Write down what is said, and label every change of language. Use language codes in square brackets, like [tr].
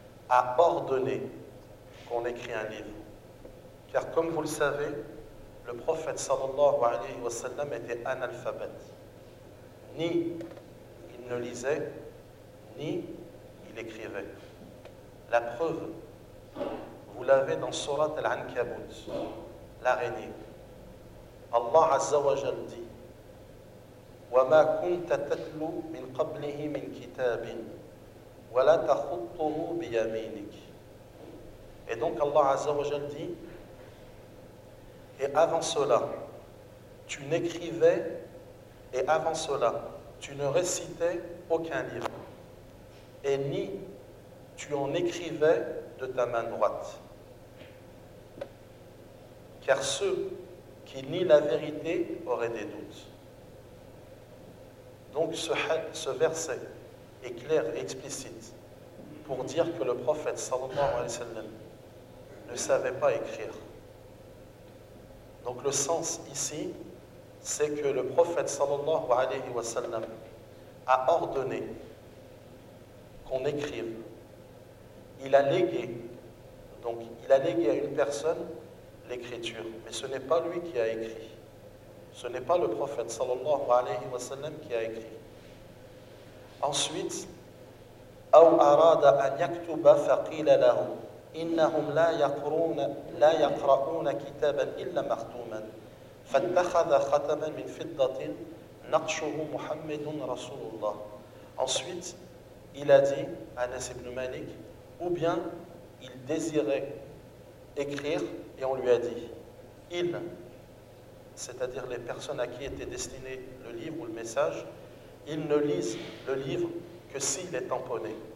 [fr] a ordonné qu'on écrit un livre. Car comme vous le savez, le prophète sallallahu alayhi wa sallam était analphabète. Ni il ne lisait, ni il écrivait. La preuve, vous l'avez dans Surat al-Ankabut, l'araignée. Allah Azza wa Jal dit [ar] وَمَا كُنْتَ تَتْلُو مِنْ قَبْلِهِ مِنْ كِتَابٍ وَلَا تَخُطُّهُ بِيَمِينِكِ. [fr] Et donc Allah Azza wa Jal dit et avant cela, tu n'écrivais et avant cela, tu ne récitais aucun livre et ni tu en écrivais de ta main droite. Car ceux qui nient la vérité auraient des doutes. Donc ce verset est clair et explicite pour dire que le prophète sallallahu alayhi wa sallam ne savait pas écrire. Donc le sens ici, c'est que le prophète sallallahu alayhi wa sallam a ordonné qu'on écrive. Il a légué, donc il a légué à une personne l'écriture, mais ce n'est pas lui qui a écrit. Ce n'est pas le prophète sallallahu alayhi wa sallam qui a écrit. Ensuite, [ar] أو أراد أن يكتب فقيل له إنهم لا يقرؤون كتابا إلا مختوما فاتخذ ختما من فضة نقشه محمد رسول الله. [fr] Ensuite, il a dit à Anas ibn Malik, ou bien il désirait écrire et on lui a dit, il, c'est-à-dire les personnes à qui était destiné le livre ou le message, ils ne lisent le livre que s'il est tamponné.